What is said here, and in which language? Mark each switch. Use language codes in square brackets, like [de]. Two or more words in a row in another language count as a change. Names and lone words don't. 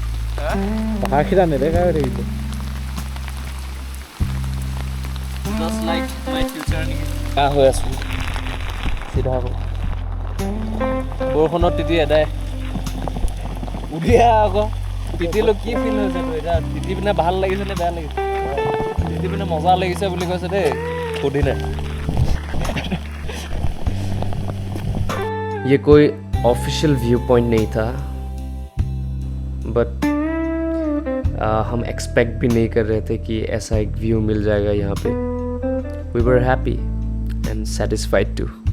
[as] পাহাৰকেইটা নেদেখা হৈ থাকিব। [en] Just like my future [as] নেকি? হৈ আছোঁ চিধা আকৌ বৰষুণত তিতি এদাই উলিয়া আকৌ তিতিলোঁ। কি ফিল হৈছে তোৰ এতিয়া? তিতি পিনে ভাল লাগিছে নে বেয়া লাগিছে? তিতি পিনে মজা লাগিছে বুলি কৈছে দেই, সুধি নাই। [hi] ये कोई [en] official view point [hi] नहीं था, बट हम एक्सपेक्ट भी नहीं कर रहे थे कि ऐसा एक व्यू मिल जाएगा यहाँ पे। [en] we were happy and satisfied too.